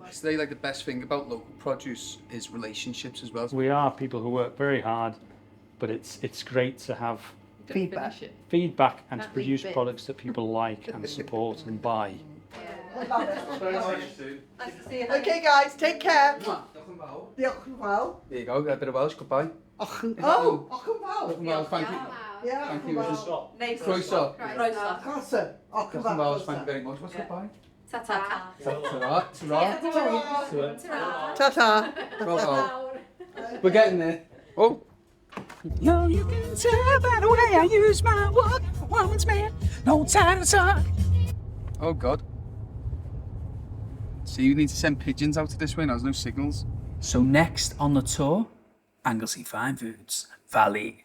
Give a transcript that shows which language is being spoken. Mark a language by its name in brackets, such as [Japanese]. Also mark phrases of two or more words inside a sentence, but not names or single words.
[English] Today, like the best thing about local produce is relationships as well. We are people who work very hard, but it's great to have Feedback. Finish it. feedback and to That produce big bit. products that people like and support and buy. Nice to see you. Okay, guys, take care. [Welsh] Diolch yn fawr. [English] There you go, a bit of Welsh, goodbye. [Welsh] Och yn fawr. [English] Well, thank you. Yeah, Thank you. Nice. [Welsh] Croeso. Croeso. Croeso. Och yn Diolch yn fawr, fawr. [English] thank you very much. What's goodbye? Ta-ta. Ta-ra. Ta-ra. Ta-ta. Well, well. We're getting there. Oh. Yo, you can tell by the way I use my walk. Woman's man, no time to talk. Oh, God. So you need to send pigeons out to this way now, there's no signals. So next on the tour, Anglesey Fine Foods, Valley.